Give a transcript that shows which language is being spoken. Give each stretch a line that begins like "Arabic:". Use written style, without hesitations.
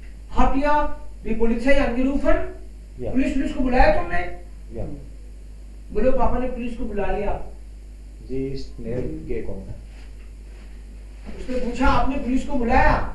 German: Habt ihr die Polizei angerufen? Ja.
Hindi: Police को बुलाया तुमने?
German: Ja.
Hindi: बोलो पापा ने पुलिस को बुला लिया।
German: Sie ist schnell gekommen.
Hindi: उसने पूछा आपने पुलिस को बुलाया?